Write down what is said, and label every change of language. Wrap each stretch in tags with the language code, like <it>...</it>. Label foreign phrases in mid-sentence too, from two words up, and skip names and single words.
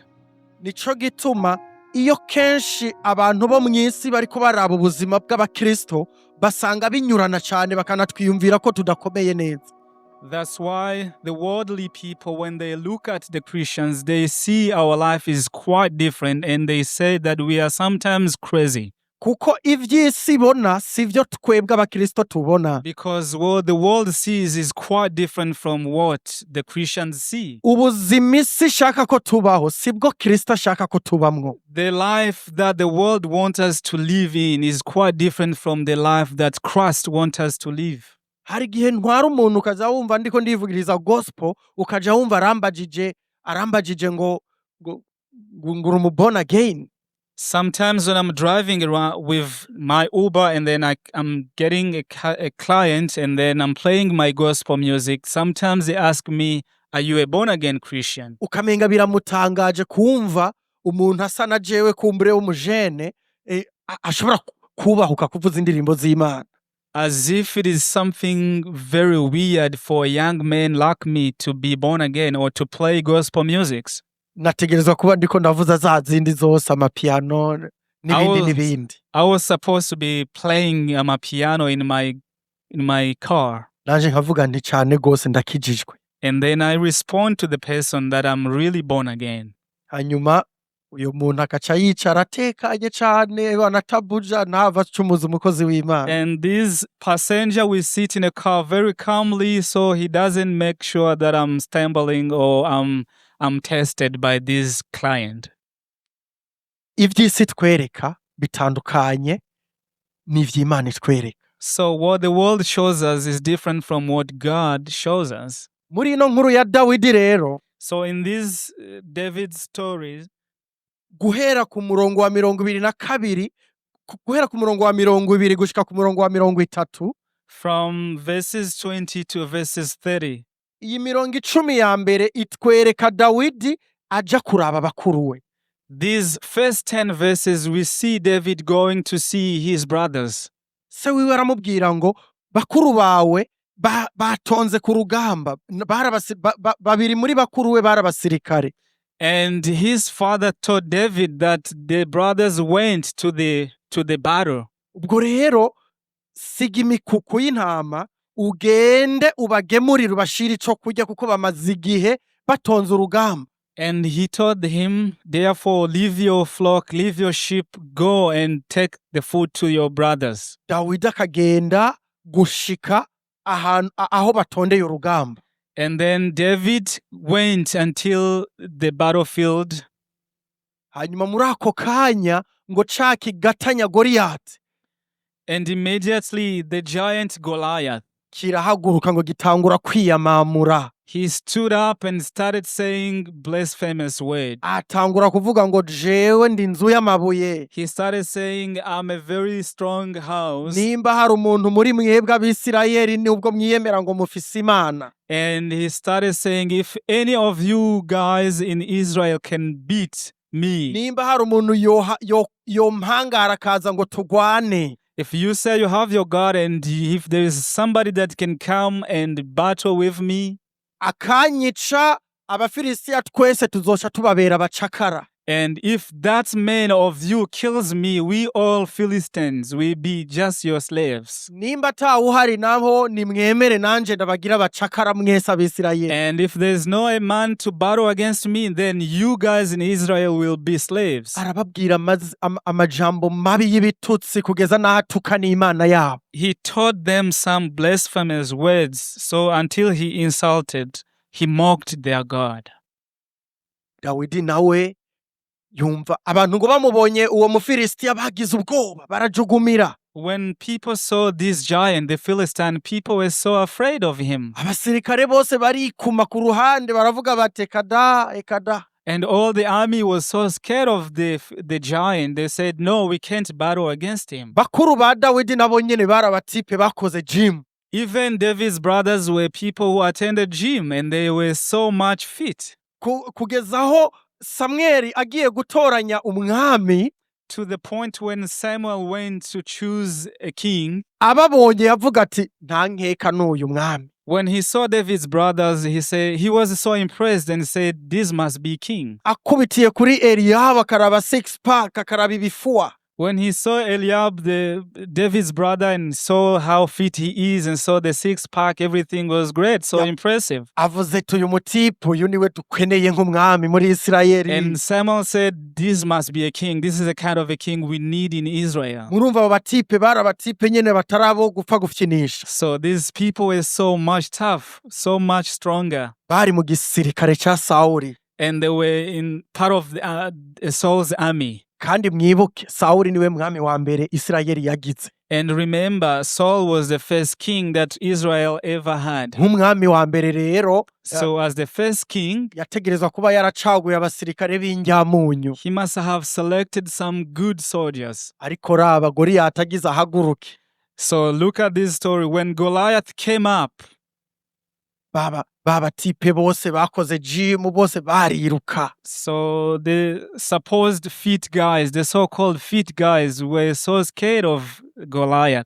<rn>Nico gituma iyo kenshi abantu bo mw'isi bariko baraba ubuzima bw'abakristo basanga binyurana cane bakanatwiyumvira ko tudakomeye neza.</rn> <en>That's why the worldly people, when they look at the Christians, they see our life is quite different and they say that we are sometimes crazy.</en> <rn>Kuko ivy'isi ibona sivyo twebwe abakristo tubona.</rn> <en>Because what the world sees is quite different from what the Christians see.</en> <rn>Ubuzima isi ishaka ko tubaho sibwo Kristo ashaka ko tubamwo.</rn> <en>The life that the world wants us to live in is quite different from the life that Christ wants us to live.</en> <rn>Hari igihe ntwara umuntu ukaza wumva ndiko ndivugiriza gospel ukaja wumva arambagije ngo uri umu</rn> <en>born again. Sometimes when I'm driving around with my Uber and then I'm getting a client and then I'm playing my gospel music, sometimes they ask me, are you a born again Christian?</en> <rn>Ukamenga biramutangaje kumva umuntu asa na jewe kumbure w'umujene ashobora kubahuka kuvuza indirimbo z'Imana.</rn> <en>As if it is something very weird for a young man like me to be born again or to play gospel musics.</en> <rn>Nategerezwa kuba ndiko ndavuza za zindi zose amapiano n'ibindi.</rn> <en>I was supposed to be playing a piano in my car.</en> <rn>Nanje nkavuga nti cane gose ndakijijwe.</rn> <en>And then I respond to the person that I'm really born again.</en> <rn>Hanyuma uyu muntu akaca yicara atekanye cane anatabuja ntava acumuza umukozi w'Imana.</rn> <en>And this passenger will sit in a car very calmly so he doesn't make sure that I'm stumbling or I'm tested by this client.</en> <rn>Ivy'isi twereka bitandukanye n'ivy'Imana itwereka.</rn> <en>So what the world shows us is different from what God shows us.</en> <rn>Muri ino nkuru ya Dawidi rero,</rn> <en>So in this David's stories,</en> <rn>guhera ku murongo wa 22 guhera ku murongo wa 20 gushika ku murongo wa 30,</rn> <en>from verses 20 to verses 30,</en> <rn>iyi mirongo 10 ya mbere itwereka Dawidi aja kuraba bakuru we.</rn> <en>these first 10 verses we see David going to see his brothers.</en> <rn>Se wiwe aramubwira ngo bakuru bawe batonze ku rugamba, babiri muri bakuru we barabasirikare.</rn> <en>And his father told David that the brothers went to the battle.</en> <rn>Ubwo rero siga imikuku y'intama ugende ubagemurire ubashire ico kurya kuko bamaze igihe batonze urugamba.</rn> <en>And he told him, therefore, leave your flock, leave your sheep, go and take the food to your brothers.</en> <rn>Dawidi akagenda gushika aho batondeye urugamba.</rn> <en>And then David went until the battlefield.</en> <rn>Hanyuma muri ako kanya ngo ca kigatanya Goliyati</rn> <en>And immediately the giant Goliath,</en> <rn>kirahaguruka ngo gitangura kwiyamamura.</rn> <en>he stood up and started saying blasphemous words.</en> <rn>Atangura kuvuga ngo jewe ndi inzu y'amabuye.</rn> <en>He started saying, I'm a very strong house.</en> <rn>Nimba hari umuntu muri mwebwe abisirayeli nubwo mwiyemera ngo mufise Imana.</rn> <en>And he started saying, if any of you guys in Israel can beat me,</en> <rn>Nimba hari umuntu yompangara akaza ngo tugwane.</rn> <en>if you say you have your God and if there is somebody that can come and battle with me,</en> <rn>Akanyica Abafilisitiya twese tuzoca tubabera abacakara.</rn> <en>and if that man of you kills me, we all Philistines will be just your slaves.</en> <rn>Nimba atawuhari naho nimwemere nanje ndabagira abacakara mwese Abisirayeli.</rn> <en>And if there's no a man to battle against me, then you guys in Israel will be slaves.</en> <rn>Arababwira amajambo mabi y'ibitutsi kugeza n'aho atuka n'Imana yabo.</rn> <en>He taught them some blasphemous words, so until he mocked their God.</en> <rn>Dawidi nawe yumva abantu ngo bamubonye uwo Mufilisitiya bagize ubwoba barajugumira.</rn> <en>When people saw this giant, the Philistine, people were so afraid of him.</en> <rn>Abasirikare bose barikuma ku ruhande baravuga bati ekada.</rn> <en>And all the army was so scared of the giant, they said, no, we can't battle against him.</en> <rn>Bakuru ba Dawidi nabo nyene barabatipe bakoze gym.</rn> <en>Even David's brothers were people who attended gym and they were so much fit.</en> <rn>Kugezaho Samweli agiye gutoranya umwami,</rn> <en>to the point when Samuel went to choose a king.</en> <rn>ababonye yavuga ati nta nkeka n'uyu mwami.</rn> <en>When he saw David's brothers, he was so impressed and said, "This must be king."</en> <rn>Akubitiye kuri Eliyabu akaraba</rn> <en>six pack</en> <rn>akaraba ibifua.</rn> <en>When he saw Eliab, David's brother, and saw how fit he is, and saw the six-pack, everything was great, so impressive.</en> <rn>Avuze ati uyu mutipe uyu niwe dukeneye nk'umwami muri Isirayeli.</rn> <en>And Samuel said, "This must be a king. This is the kind of a king we need in Israel."</en> <rn>Murumva abo batipe bari abatipe nyene batarabo gupfa gufyinisha.</rn> <en>So these people were so much tough, so much stronger.</en> <rn>Bari mu gisirikare ca Sawuli.</rn> <en>And they were in part of Saul's army.</en> <rn>Kandi mwibuke Sawuli niwe mwami wa mbere Isirayeli yagize.</rn> <en>And remember, Saul was the first king that Israel ever had.</en> <rn>Nk'umwami wa mbere rero,</rn> <en>So as the first king,</en> <rn>yategerezwa kuba yaracaguye abasirikare b'injyamunyu.</rn> <en>he must have selected some good soldiers.</en> <rn>Ariko raba Goliyati agize ahaguruke.</rn> <en>So look at this story. When Goliath came up,</en> <rn>baba tipe bose bakoze gym bose bariruka.</rn> <en>so the supposed fit guys, the so-called fit guys, were so scared of Goliath.</en>